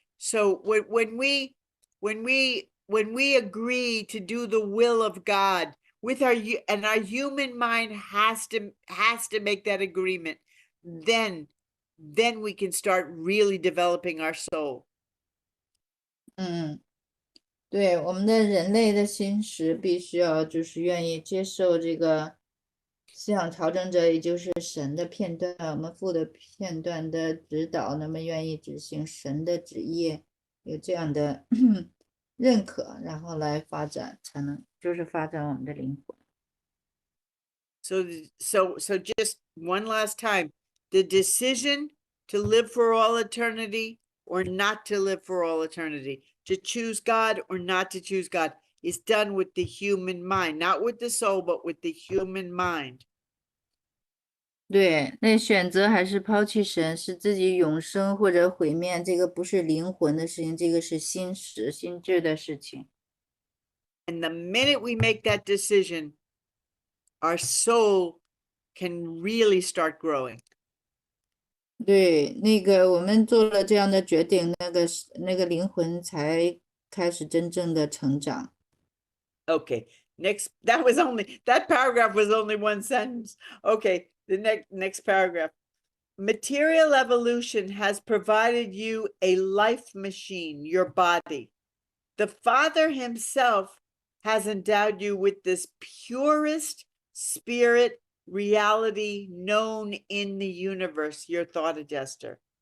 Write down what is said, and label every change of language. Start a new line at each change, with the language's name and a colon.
English: So when we agree to do the will of God with our human mind has to make that agreement, then we can start really developing our soul.
Chinese: 对，我们的人类的心识必须要就是愿意接受这个思想调整者，也就是神的片段，我们父的片段的指导，那么愿意执行神的旨意，有这样的认可，然后来发展，才能就是发展我们的灵魂。
English: So just one last time, the decision to live for all eternity or not to live for all eternity, to choose God or not to choose God, is done with the human mind, not with the soul, but with the human mind.
Chinese: 对，那选择还是抛弃神，是自己永生或者毁灭，这个不是灵魂的事情，这个是心识、心智的事情。
English: And the minute we make that decision, our soul can really start growing.
Chinese: 对，那个我们做了这样的决定，那个灵魂才开始真正的成长。
English: Okay, that paragraph was only one sentence. Okay, the next paragraph. Material evolution has provided you a life machine, your body. The Father himself has endowed you with this purest spirit reality known in the universe, your thought adjuster.